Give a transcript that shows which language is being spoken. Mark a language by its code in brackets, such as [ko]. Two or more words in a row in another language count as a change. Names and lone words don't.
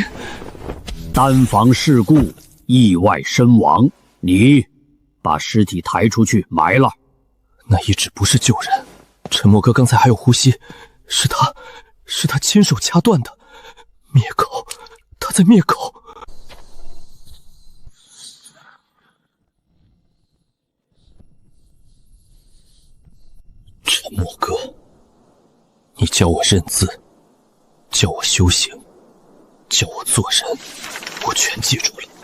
[zh] 丹房事故，意外身亡，你把屍體抬出去埋了。那一指不是救人，沉默哥剛才還有呼吸，是他親手掐斷的。滅口，他在滅口。沉默哥，你教我認字，教我修行，教我做人，我全記住了。